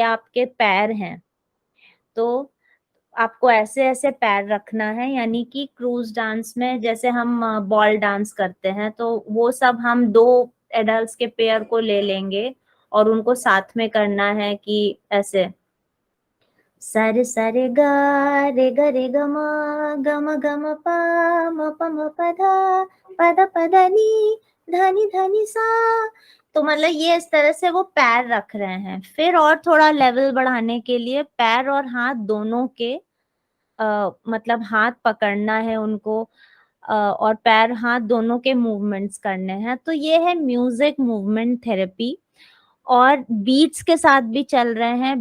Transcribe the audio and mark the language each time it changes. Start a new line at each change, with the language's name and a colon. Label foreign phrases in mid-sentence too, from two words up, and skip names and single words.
Hindi: आपके पैर हैं, तो आपको ऐसे-ऐसे पैर रखना है, यानी कि
English: cruise dance
Hindi: में जैसे हम
English: ball dance
Hindi: करते हैं, तो वो सब हम 2 एडल्ट्स के पेयर को ले लेंगे और उनको साथ में करना है कि ऐसे सा रे गा रे ग म ग म प म प ध ध नि सा। तो मतलब ये इस तरह से वो पैर रख रहे हैं। फिर और थोड़ा लेवल बढ़ाने के लिए पैर और हाथ दोनों के मतलब हाथ पकड़ना है उनको, और पैर हाथ दोनों के मूवमेंट्स करने हैं। तो ये है
English: music movement therapy,
Hindi: और बीट्स के साथ भी चल रहे हैं।